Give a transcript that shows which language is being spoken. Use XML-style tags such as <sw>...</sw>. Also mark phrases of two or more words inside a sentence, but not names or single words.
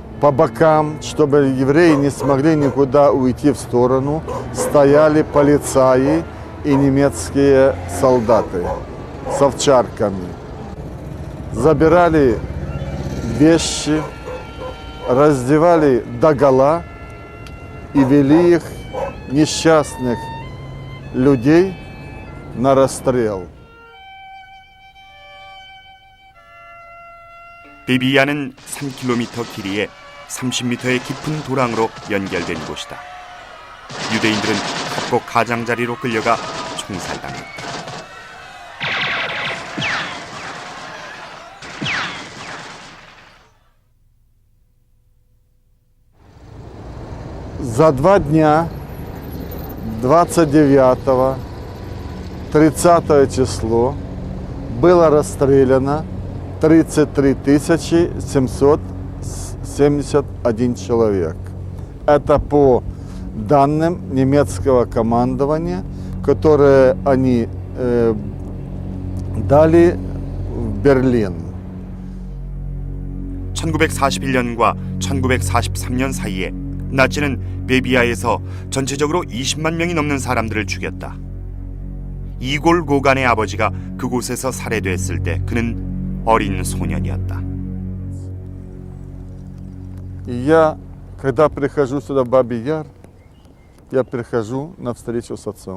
<ru>По бокам, чтобы евреи не смогли никуда уйти в сторону, стояли полицаи и немецкие солдаты с овчарками. Забирали вещи, раздевали догола и вели их, несчастных людей, на расстрел.</ru> <ko>베비야는 3km 길이에 30m의 깊은 도랑으로 연결된 곳이다. 유대인들은 각고 가장자리로 끌려가 총살당했다.</ko> <ru>За 2 дня, 29-30 число, было расстреляно 33 771 человек. Это по данным немецкого командования, которые они дали в Берлин.</ru> <ko>1941년과 1943년 사이에 나치는 베비야에서 전체적으로 20만 명이 넘는 사람들을 죽였다. 이골 고간의 아버지가 그곳에서 살해됐을 때 그는 어린 소년이었다.</ko> <ru>Я, когда прихожу сюда в Бабий Яр, я прихожу на встречу с отцом.</ru>